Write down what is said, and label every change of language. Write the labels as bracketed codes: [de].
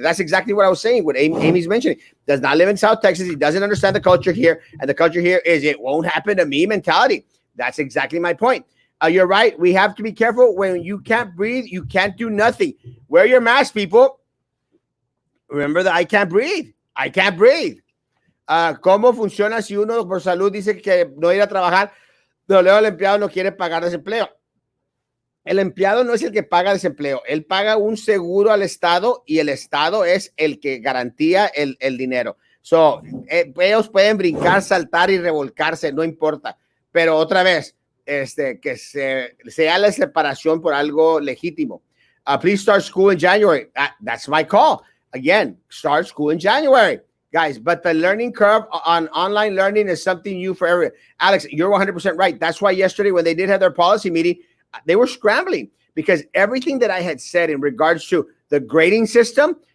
[en] That's exactly what I was saying. What Amy's mentioning. Does not live in South Texas. He doesn't understand the culture here. And the culture here is it won't happen to me mentality. That's exactly my point. You're right. We have to be careful. When you can't breathe, you can't do nothing. Wear your mask, people. Remember that I can't breathe. I can't breathe. [es] ¿Cómo funciona si uno por salud dice que no ir a trabajar? Pero luego el empleado no quiere pagar desempleo. El empleado no es el que paga desempleo. Él paga un seguro al Estado y el Estado es el que garantía el dinero. So, ellos pueden brincar, saltar y revolcarse, no importa. Pero otra vez, que sea la separación por algo legítimo. [en] Please start school in January. That's my call. Again, start school in January. Guys, but the learning curve on online learning is something new for everyone. Alex, you're 100% right. That's why yesterday when they did have their policy meeting, they were scrambling because everything that I had said in regards to the grading system